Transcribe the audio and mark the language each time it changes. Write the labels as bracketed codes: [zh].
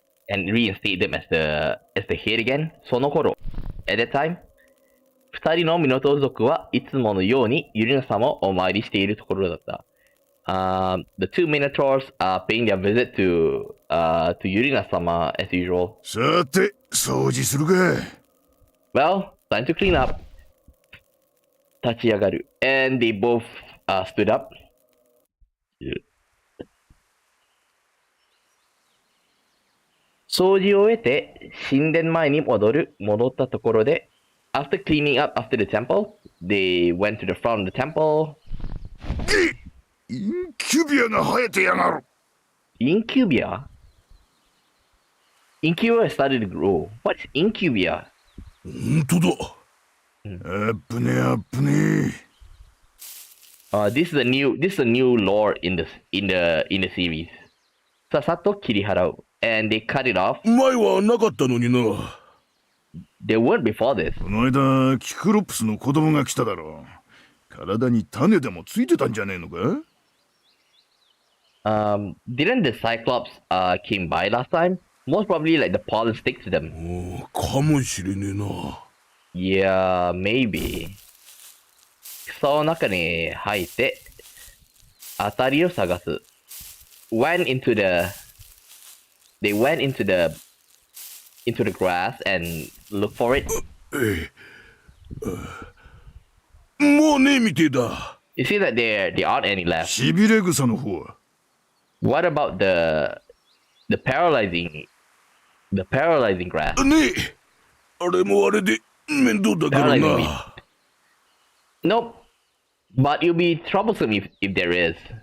[en] And reinstate them as the head again. [ja] その頃 [en] at that time, [ja] 二人のミノトール族はいつものようにユリナ様をお参りしているところだった。 [en] The two Minotaurs are paying their visit to Yurina sama as usual. [ja] さて、掃除するか。 [en] Well, time to clean up. [ja] 立ち上がる。 [en] And they both stood up. [ja] 掃除を終えて神殿前に戻ったところで [en] After cleaning up after the temple, they went to the front of the temple. [ja] インキュビアが生えてやがる。 [en] Incubia? Incubia started to grow. What's Incubia? [ja] ほんとだ。あっぶねあっぶね。 [en] This is a new lore in the series. [ja] さっさと切り払う。 [en] And they cut it off. [ja] 前はなかったのにな。 [en] They weren't before this. [ja] この間、キクロプスの子供が来ただろう。体に種でもついてたんじゃねえのか？ [en] Didn't the Cyclops came by last time? Most probably like the pollen sticks to them. [ja] かもしれねえな。 [en] Yeah, maybe. [ja] 草の中に入って当たりを探す。 [en] They went into the grass and looked for it. [ja] もうねえみてえだ。 [en] You see that there aren't any left. [ja] しびれ草の方は。 [en] What about the paralyzing grass? [ja] ねえ。あれもあれで面倒だからな。 [en] Nope. But it'll be troublesome if there is.